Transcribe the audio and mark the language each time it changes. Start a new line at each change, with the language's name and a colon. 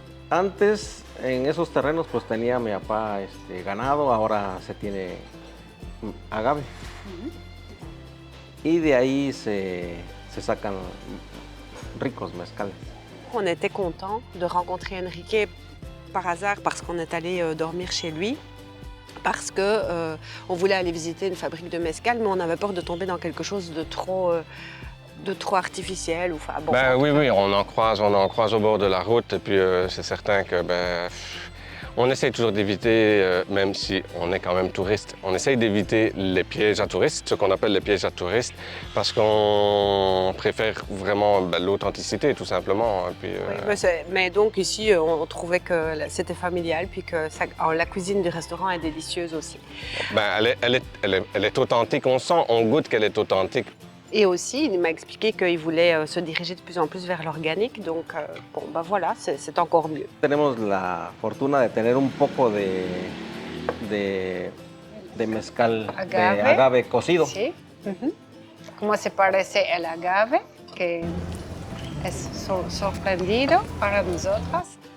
Spanish: Antes, en esos terrenos, pues tenía mi papá ganado, ahora se tiene agave. y de ahí se sacan ricos mezcales.
French: On était content de rencontrer Enrique par hasard parce qu'on est allé dormir chez lui. Parce que on voulait aller visiter une fabrique de mezcal, mais on avait peur de tomber dans quelque chose de trop artificiel. Ou, enfin, bon, Oui, on en croise au bord de la route. Et puis c'est certain que on essaye toujours d'éviter, même si on est quand même touriste, on essaye d'éviter les pièges à touristes, ce qu'on appelle les pièges à touristes, parce qu'on préfère vraiment l'authenticité, tout simplement. Et puis, mais donc ici, on trouvait que c'était familial, puis que la cuisine du restaurant est délicieuse aussi. Elle est authentique, on sent, on goûte qu'elle est authentique. Et aussi, il m'a expliqué qu'il voulait se diriger de plus en plus vers l'organique, donc bon, voilà, c'est encore mieux.
Spanish: Tenemos la fortuna de tener un poco de mezcal Agave. de agave cocido. Sí. ¿Cómo se parece el agave? Que es sorprendido para nosotras.